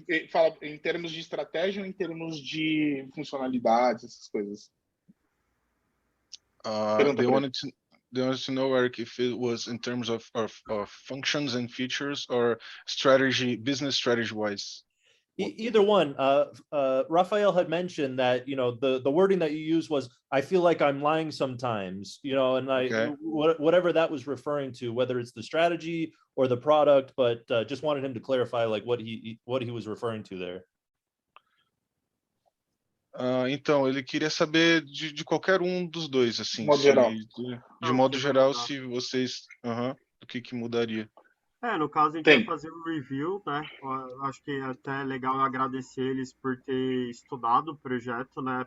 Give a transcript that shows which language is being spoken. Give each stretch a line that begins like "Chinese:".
Portuguese: Fala em termos de estratégia ou em termos de funcionalidades, essas coisas?
English: They wanted to know, Eric, if it was in terms of functions and features, or business strategy wise. Either one. Rafael had mentioned that, the wording that you used was, I feel like I'm lying sometimes, and whatever that was referring to, whether it's the strategy or the product, but just wanted him to clarify like what he was referring to there.
Portuguese: Então, ele queria saber de qualquer um dos dois, assim, de modo geral, se vocês, o que mudaria. No caso, a gente vai fazer um review, né? Acho que é até legal agradecer eles por ter estudado o projeto, né?